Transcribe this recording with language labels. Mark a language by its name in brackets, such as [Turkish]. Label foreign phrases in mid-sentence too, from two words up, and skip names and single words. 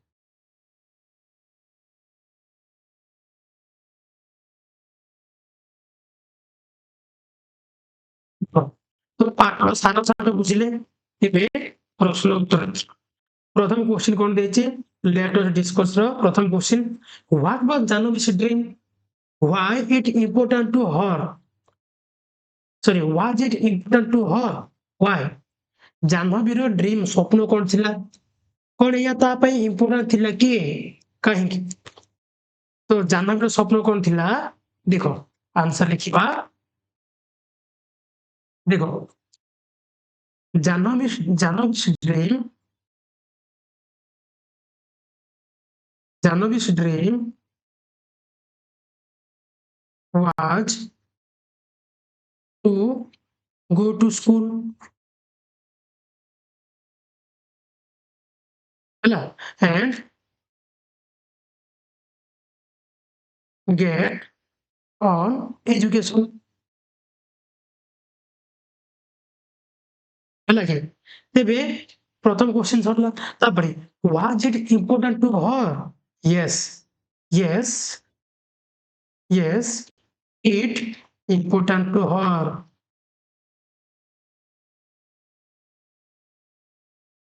[Odia] ହଁ, ତ ପାଠ ସାର ସାର ବୁଝିଲେ, ଏବେ ପ୍ରଶ୍ନ ଉତ୍ତର। ପ୍ରଥମ କ୍ୱେଶ୍ଚିନ୍ କଣ ଦେଇଛି, [English] let us discuss [Odia] ର ପ୍ରଥମ କ୍ୱେଶ୍ଚିନ୍, [English] what was Jahnavi's dream, why it important to her, sorry, was it important to her, why। [Odia] ଜାହ୍ନବୀର ଡ୍ରିମ୍ ସ୍ୱପ୍ନ କଣ ଥିଲା, କଣ ଏହା ତା ପାଇଁ ଇମ୍ପୋର୍ଟାଣ୍ଟ ଥିଲା କି, କାହିଁକି। ତ ଜାହ୍ନବୀର ସ୍ୱପ୍ନ କଣ ଥିଲା, ଦେଖ ଆନ୍ସର ଲେଖିବା। ଦେଖ, ଜାହ୍ନବୀ's ଡ୍ରିମ୍, [English] ଜାହ୍ନବୀ's dream was to go to school, ହେଲା, and get on education, [Odia] ହେଲା କି। ତେବେ ପ୍ରଥମ କ୍ୱେଶ୍ଚିନ୍ ସରିଲା, ତାପରେ [English] was it important to her, yes, yes, yes, it important to her।